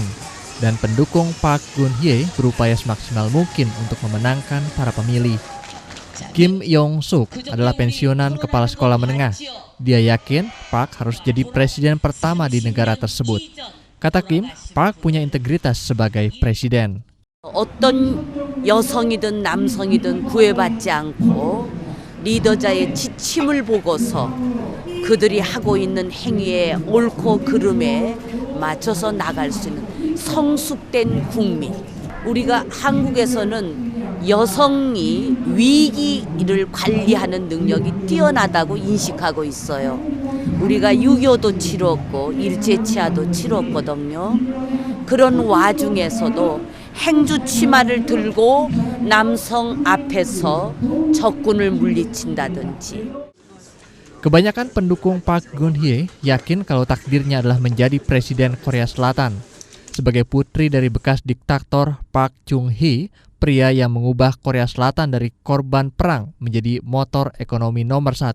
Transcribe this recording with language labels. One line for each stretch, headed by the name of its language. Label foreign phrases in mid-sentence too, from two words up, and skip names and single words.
Indonesian: Dan pendukung Park Geun-hye berupaya semaksimal mungkin untuk memenangkan para pemilih. Kim Yong-suk adalah pensiunan kepala sekolah menengah. Dia yakin Park harus jadi presiden pertama di negara tersebut. Kata Kim, Park punya integritas sebagai presiden.
Korean: 어떤 여성이든 남성이든 구애받지 않고 리더자의 지침을 보고서 그들이 하고 있는 행위에 옳고 그름에 맞춰서 나갈 수 있는 성숙된 국민. 우리가 한국에서는 여성이 위기를 관리하는 능력이 뛰어나다고 인식하고 있어요. 우리가 6.25도 치렀고 일제치하도 치렀거든요. 그런 와중에서도 행주 치마를 들고 남성 앞에서 적군을 물리친다든지.
Indonesian: Kebanyakan pendukung Park Geun-hye yakin kalau takdirnya adalah menjadi presiden Korea Selatan. Sebagai putri dari bekas diktator Park Chung-hee, pria yang mengubah Korea Selatan dari korban perang menjadi motor ekonomi nomor 1.